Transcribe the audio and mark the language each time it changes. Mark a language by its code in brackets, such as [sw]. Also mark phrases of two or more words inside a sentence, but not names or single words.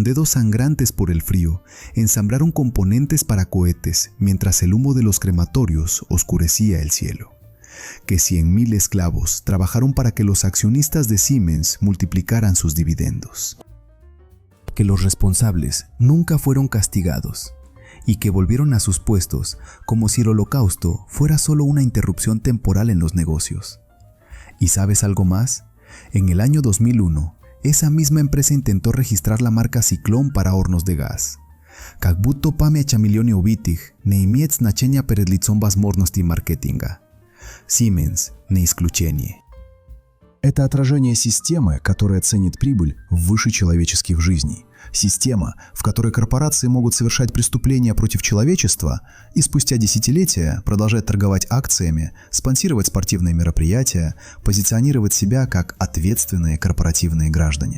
[es] dedos sangrantes por el frío, ensamblaron componentes para cohetes mientras el humo de los crematorios oscurecía el cielo, que 100.000 esclavos trabajaron para que los accionistas de Siemens multiplicaran sus dividendos, que los responsables nunca fueron castigados y que volvieron a sus puestos como si el holocausto fuera solo una interrupción temporal en los negocios. ¿Y sabes algo más? En el año 2001, esa misma empresa intentó registrar la marca Ciclón para hornos de gas. [ru] Как будто память о миллионе убитых не имеет значения перед лицом возможностей маркетинга. Siemens не исключение. Это отражение системы, которая ценит прибыль выше человеческих жизней. Система, в которой корпорации могут совершать преступления против человечества и спустя десятилетия продолжать торговать акциями, спонсировать спортивные мероприятия, позиционировать себя как ответственные корпоративные граждане.